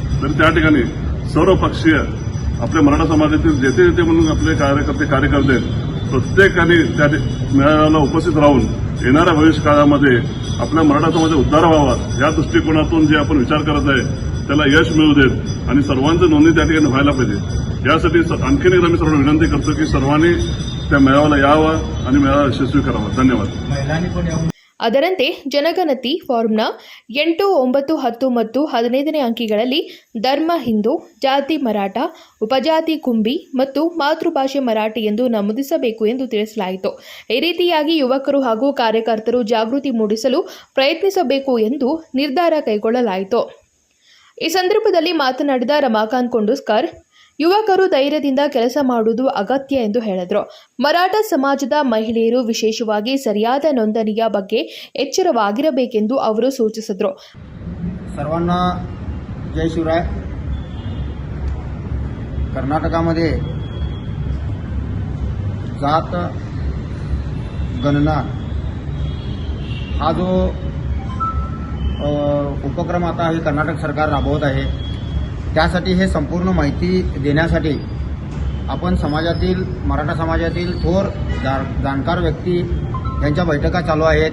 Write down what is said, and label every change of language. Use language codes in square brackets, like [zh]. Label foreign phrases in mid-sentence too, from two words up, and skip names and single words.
[mr] तर त्या ठिकाणी सर्व पक्षीय आपल्या मराठा समाजातील जेथे जेथे म्हणून आपले कार्यकर्ते प्रत्येकाने त्या मेळाव्याला उपस्थित राहून येणाऱ्या भविष्य काळामध्ये आपल्या मराठा समाजाचा उद्धार व्हावा या दृष्टिकोनातून जे आपण विचार करत आहे त्याला यश मिळू देत आणि सर्वांची नोंदणी त्या ठिकाणी व्हायला पाहिजे. यासाठी आणखीन एकदा मी सर्वांना विनंती करतो की सर्वांनी त्या मेळाव्याला यावा आणि मेळावा यशस्वी करावा. धन्यवाद. [kn] ಅದರಂತೆ ಜನಗಣತಿ ಫಾರ್ಮ್ನ 8, 9, 10 ಮತ್ತು 15ನೇ ಅಂಕಿಗಳಲ್ಲಿ ಧರ್ಮ ಹಿಂದೂ, ಜಾತಿ ಮರಾಠ, ಉಪಜಾತಿ ಕುಂಬಿ ಮತ್ತು ಮಾತೃಭಾಷೆ ಮರಾಠಿ ಎಂದು ನಮೂದಿಸಬೇಕು ಎಂದು ತಿಳಿಸಲಾಯಿತು. ಈ ರೀತಿಯಾಗಿ ಯುವಕರು ಹಾಗೂ ಕಾರ್ಯಕರ್ತರು ಜಾಗೃತಿ ಮೂಡಿಸಲು ಪ್ರಯತ್ನಿಸಬೇಕು ಎಂದು ನಿರ್ಧಾರ ಕೈಗೊಳ್ಳಲಾಯಿತು. ಈ ಸಂದರ್ಭದಲ್ಲಿ ಮಾತನಾಡಿದ ರಮಾಕಾಂತ್ ಕೊಂಡುಸ್ಕರ್, ಯುವಕರು ಧೈರ್ಯದಿಂದ ಕೆಲಸ ಮಾಡುವುದು ಅಗತ್ಯ ಎಂದು ಹೇಳಿದರು. ಮರಾಠ ಸಮಾಜದ ಮಹಿಳೆಯರು ವಿಶೇಷವಾಗಿ ಸರಿಯಾದ ನೋಂದಣಿಯ ಬಗ್ಗೆ ಎಚ್ಚರವಾಗಿರಬೇಕೆಂದು ಅವರು ಸೂಚಿಸಿದರು. [mr] सर्वांना जय शिवराय. कर्नाटकामध्ये जात गणना हा जो उपक्रम आता हे कर्नाटक सरकार राबवत आहे, त्यासाठी हे संपूर्ण माहिती देण्यासाठी आपण समाजातील मराठा समाजातील थोर जाणकार व्यक्ती यांच्या बैठका चालू आहेत.